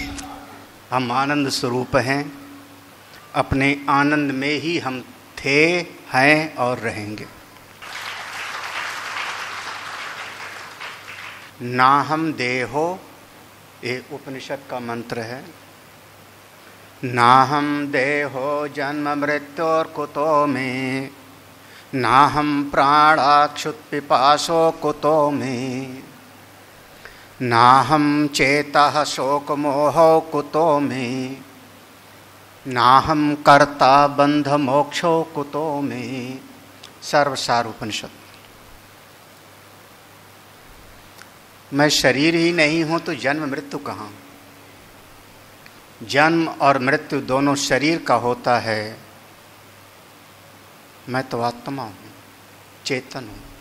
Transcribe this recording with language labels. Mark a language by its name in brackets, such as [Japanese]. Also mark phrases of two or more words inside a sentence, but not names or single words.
[Hindi] हम आनंद स्वरूप हैं, अपने आनंद में ही हम थे, हैं और रहेंगे। [Sanskrit] ना हम देहो, [Hindi] ये उपनिषद का मंत्र है। [Sanskrit] ना हम देहो जन्म मृत्योर कुतो में, ना हम प्राणाक्षुत पिपासो कुतो में, ना हम चेतः शोक मोहो कुतो में, ना हम कर्ता बंध मोक्षो कुतो में। [Hindi] सर्वसार उपनिषद। मैं शरीर ही नहीं हूं तो जन्म मृत्यु कहाँ? जन्म और मृत्यु दोनों शरीर का होता है। मैं तो आत्मा हूं, चेतन हूं।